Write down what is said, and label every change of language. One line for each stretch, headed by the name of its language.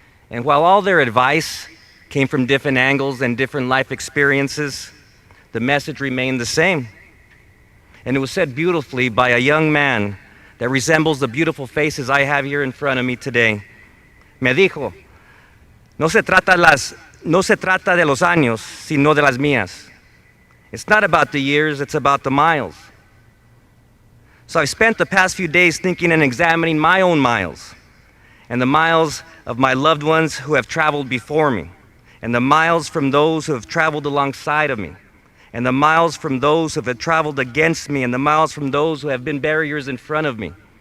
English: And while all their advice came from different angles and different life experiences, the message remained the same. And it was said beautifully by a young man that resembles the beautiful faces I have here in front of me today.
Spanish: Me dijo, no se trata de los años, sino de las mías.
English: It's not about the years, it's about the miles. So I've spent the past few days thinking and examining my own miles, and the miles of my loved ones who have traveled before me, and the miles from those who have traveled alongside of me, and the miles from those who have traveled against me, and the miles from those who have been barriers in front of me.